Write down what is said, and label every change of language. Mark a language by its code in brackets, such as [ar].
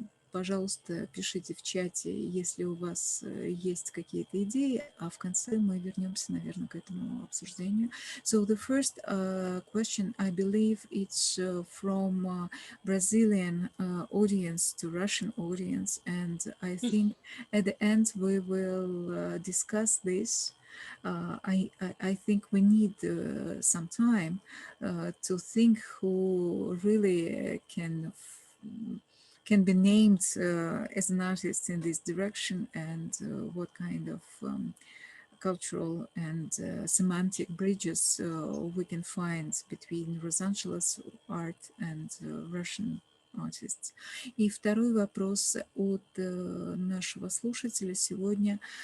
[ru] Пожалуйста, пишите в чате, если у вас есть какие-то идеи, а в конце мы вернемся, наверное, к этому обсуждению. [en] So the first question, I believe it's from Brazilian audience to Russian audience, and I think at the end we will discuss this. I think we need some time to think who really can be named as an artist in this direction, and what kind of cultural and semantic bridges we can find between Розанжеле's art and Russian artists. [ru] И второй вопрос от нашего слушателя сегодня.